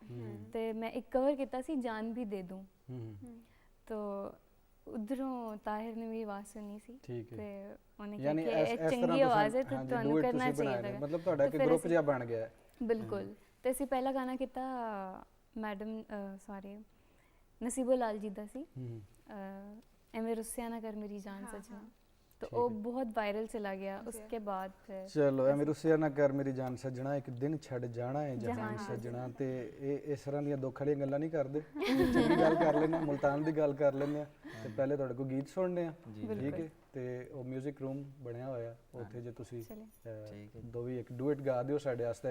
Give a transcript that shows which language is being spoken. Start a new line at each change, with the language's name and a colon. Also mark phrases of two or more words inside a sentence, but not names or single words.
Punjabi: ਤੇ ਮੈਂ ਇੱਕ ਕਵਰ ਕੀਤਾ ਸੀ ਜਾਨ ਵੀ ਦੇ ਦੂੰ, ਤੋ ਉਧਰੋਂ ਤਾਹਿਰ ਨੇ ਵੀ ਆਵਾਜ਼ ਸੁਣੀ ਸੀ ਤੇ ਉਹਨੇ ਕਿਹਾ ਕਿ ਇਹ ਚੰਗੀ ਆਵਾਜ਼ ਹੈ ਤੇ ਤੁਹਾਨੂੰ ਕਰਨਾ ਚਾਹੀਦਾ। ਮਤਲਬ ਤੁਹਾਡਾ ਇੱਕ ਗਰੁੱਪ ਜਿਹਾ ਬਣ ਗਿਆ। ਬਿਲਕੁਲ। ਤੇ ਅਸੀਂ ਪਹਿਲਾ ਗਾਣਾ ਕੀਤਾ ਮੈਡਮ ਨਸੀਬੋ ਲਾਲ ਜੀ ਦਾ ਸੀ, ਐਵੇਂ ਰੁੱਸਿਆ ਨਾ ਕਰ ਮੇਰੀ ਜਾਨ ਸਜਣਾ।
Hindi: तो वो बहुत वायरल चला गया। उसके बाद फिर
Punjabi: चलो ਐਵੇਂ ਰੁੱਸਿਆ ਨਾ ਕਰ ਮੇਰੀ ਜਾਨ ਸੱਜਣਾ, ਇੱਕ ਦਿਨ ਛੱਡ ਜਾਣਾ ਹੈ ਜਹਾਨ ਸੱਜਣਾ। ਤੇ ਇਹ ਇਸ ਤਰ੍ਹਾਂ ਦੀਆਂ ਦੁੱਖ ਵਾਲੀਆਂ ਗੱਲਾਂ ਨਹੀਂ ਕਰਦੇ, ਚੰਗੀ ਗੱਲ ਕਰ ਲੈਂਦੇ, ਮੁਲਤਾਨ ਦੀ ਗੱਲ ਕਰ ਲੈਂਦੇ ਆ। ਤੇ ਪਹਿਲੇ ਤੁਹਾਡੇ ਕੋਲ ਗੀਤ ਸੁਣਨੇ ਆ, ਠੀਕ ਹੈ? ਤੇ ਉਹ ਮਿਊਜ਼ਿਕ ਰੂਮ ਬਣਿਆ ਹੋਇਆ ਉੱਥੇ, ਜੇ ਤੁਸੀਂ ਦੋ ਵੀ ਇੱਕ ਡੂਇਟ ਗਾ ਦਿਓ ਸਾਡੇ ਵਾਸਤੇ।